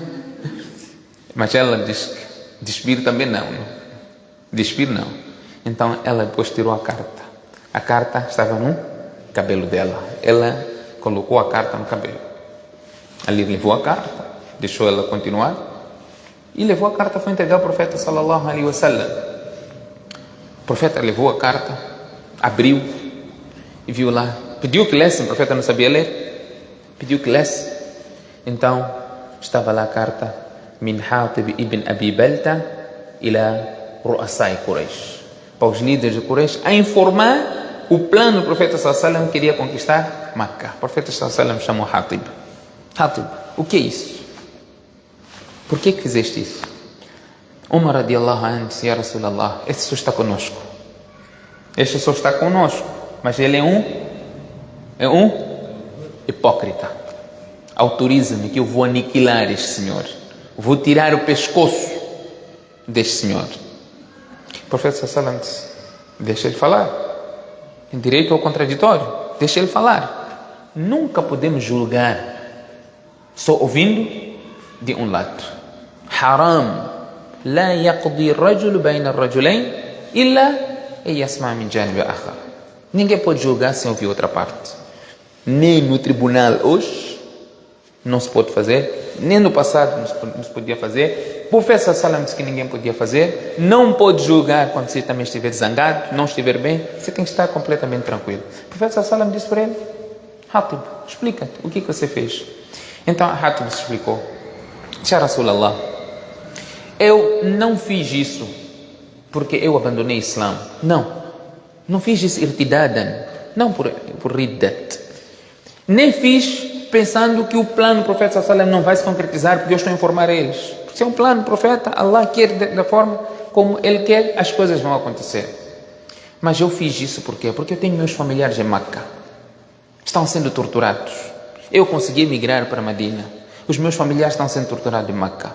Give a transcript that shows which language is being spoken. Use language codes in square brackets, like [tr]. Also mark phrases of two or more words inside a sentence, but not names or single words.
[pt] Mas ela diz que despir também não. Despir não. Então ela depois tirou a carta. A carta estava no cabelo dela. Ela colocou a carta no cabelo. Ali levou a carta, deixou ela continuar e levou a carta, foi entregar ao profeta [ar] صلى الله عليه وسلم. [pt] O profeta levou a carta, abriu e viu lá, pediu que lesse, o profeta não sabia ler, pediu que lesse. Então estava lá a carta: [ar] من حاطب بن أبي بلتعة إلى رؤساء قريش, [pt] para os líderes de Quraysh, a informar o plano do profeta [ar] صلى الله عليه وسلم, [pt] queria conquistar Makkah. O profeta [ar] صلى الله عليه وسلم [pt] chamou Hatib. Hatib, o que é isso? Por que fizeste isso? Umar [ar] رضي الله عنه [pt] disse: [ar] يا رسول الله, [pt] este só está conosco. Este só está conosco, mas ele é um hipócrita. Autoriza-me que eu vou aniquilar este senhor. Vou tirar o pescoço deste senhor. O profeta [ar] صلى الله عليه وسلم [pt] disse: deixa ele falar. Tem direito ao contraditório. Deixa ele falar. Nunca podemos julgar só ouvindo de um lado. Haram. [ar] لا يقضي رجل بين رجلين إلا يسمع من جانب آخر. [pt] Ninguém pode julgar sem ouvir outra parte. Nem no tribunal hoje não se pode fazer, nem no passado não se podia fazer. O profeta [ar] صلى الله عليه وسلم [pt] disse que ninguém podia fazer. Não pode julgar quando você também estiver zangado, não estiver bem. Você tem que estar completamente tranquilo. O profeta [ar] صلى الله عليه وسلم [pt] disse para ele: Hatib, explica-te o que você fez. Então Hatib se explicou: [ar] يا رسول الله, [pt] eu não fiz isso porque eu abandonei o Islã. Não fiz isso irtidadan, não por riddat. Nem fiz pensando que o plano do profeta [ar] صلى الله عليه وسلم [pt] não vai se concretizar porque eu estou a informar eles. Se é um plano do profeta, Allah quer da forma como Ele quer, as coisas vão acontecer. Mas eu fiz isso por quê? Porque eu tenho meus familiares em Meca. Estão sendo torturados. Eu consegui emigrar para Medina. Os meus familiares estão sendo torturados em Meca.